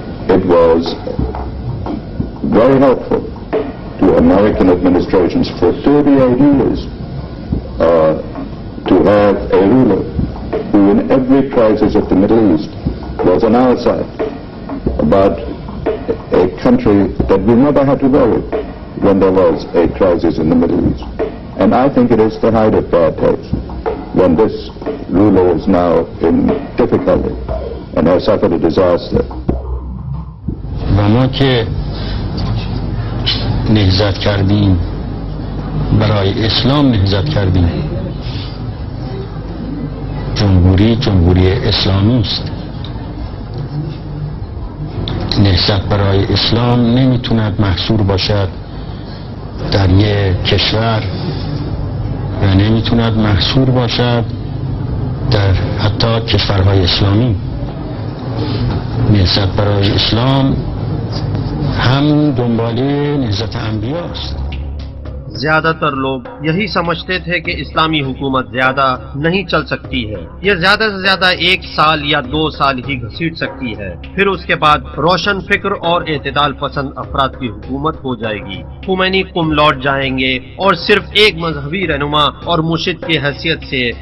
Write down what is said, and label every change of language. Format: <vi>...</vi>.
<en>It was very helpful to American administrations for 38 years to have a ruler who in every crisis of the Middle East was on our side, but a country that we never had to worry when there was a crisis in the Middle East. And I think it is the height of bad taste when this ruler is now in difficulty and has suffered a disaster.</en> <fa>و ما که نهضت کردیم، برای اسلام نهضت کردیم، جمهوری اسلامی است. نهضت برای اسلام نمیتوند محصور باشد در یک کشور و نمیتوند محصور باشد در حتی کشورهای اسلامی. نهضت برای اسلام ہم دنباله نهضت انبیاء است.</fa> <ur>زیادہ تر لوگ یہی سمجھتے تھے کہ اسلامی حکومت زیادہ نہیں چل سکتی ہے، یہ زیادہ سے زیادہ 1 سال یا 2 سال ہی گھسیٹ سکتی ہے، پھر اس کے بعد روشن فکر اور اعتدال پسند افراد کی حکومت ہو جائے گی، خمینی قم لوٹ جائیں گے اور صرف ایک مذہبی رہنما اور مرشد کی حیثیت سے</ur>